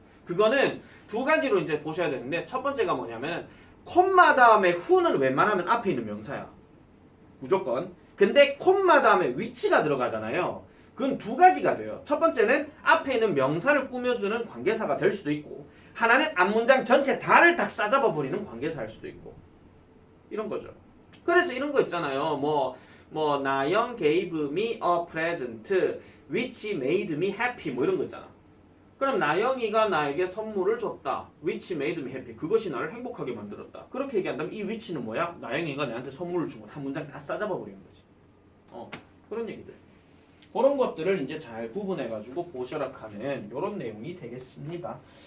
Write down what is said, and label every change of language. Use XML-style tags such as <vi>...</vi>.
<ko>그거는 두 가지로 이제 보셔야 되는데, 첫 번째가 뭐냐면 콤마 다음에 who는 웬만하면 앞에 있는 명사야. 무조건. 근데 콤마 다음에 which가 들어가잖아요. 그건 두 가지가 돼요. 첫 번째는 앞에 있는 명사를 꾸며주는 관계사가 될 수도 있고, 하나는 앞문장 전체 다를 딱 싸잡아 버리는 관계사일 수도 있고, 이런 거죠. 그래서 이런 거 있잖아요.</ko> <en>뭐 나영 gave me a present which made me happy</en> <ko>뭐 이런 거 있잖아. 그럼 나영이가 나에게 선물을 줬다.</ko> <en>which made me happy.</en> <ko>그것이 나를 행복하게 만들었다. 그렇게 얘기한다면 이 which는 뭐야? 나영이가 내한테 선물을 주고 한 문장 다 싸잡아 버리는 거지. 그런 얘기들. 그런 것들을 이제 잘 구분해가지고 보셔라 하는 이런 내용이 되겠습니다.</ko>